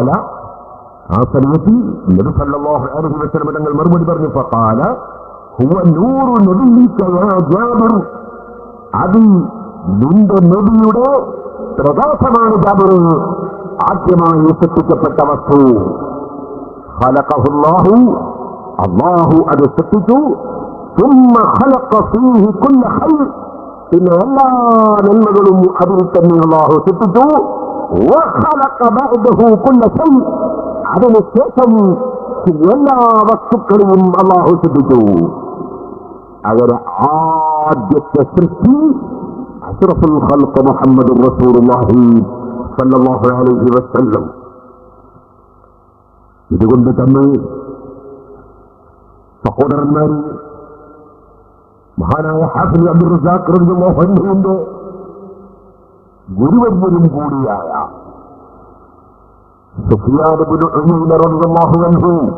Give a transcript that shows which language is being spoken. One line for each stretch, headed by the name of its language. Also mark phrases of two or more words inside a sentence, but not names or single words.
Malayalam: ഖാല ആ സമയത്ത് നബി
Arabic: صلى الله عليه وسلم
Malayalam: തങ്ങൾ മറുപടി പറഞ്ഞു,
Arabic: فقال هو نور نبيك يا جابر,
Malayalam: അത് നിന്റെ നബിയുടെ പ്രകാശമാണ് ജാബിർ, ആദ്യമായി സൃഷ്ടിക്കപ്പെട്ട വസ്തു. ഖലഖഹുല്ലാഹു, അല്ലാഹു അത് സൃഷ്ടിച്ചു.
Arabic: ثم خلق فيه كل خير,
Malayalam: പിന്നെ എല്ലാ നന്മകളും അതിൽ തന്നെ അല്ലാഹു സൃഷ്ടിച്ചു.
Arabic: وخلق بعده كل شيء,
Malayalam: അതിനുശേഷം എല്ലാ വസ്തുക്കളെയും അല്ലാഹു സൃഷ്ടിച്ചു. അവരെ ആദ്യത്തെ സൃഷ്ടി
Arabic: أشرف الخلق محمد رسول الله صلى الله عليه وسلم.
Malayalam: ഇതുകൊണ്ട് തന്നെ സഹോദരന്മാർ, മഹാനായ ഹാഫിദ് അബ്ദുർ റസാഖ്
Arabic: رضي الله عنه
Malayalam: ഗുരുവര്യനും കൂടിയായ സുഫിയാൻ ഇബ്നു ഉയൈന
Arabic: رضي الله عنه,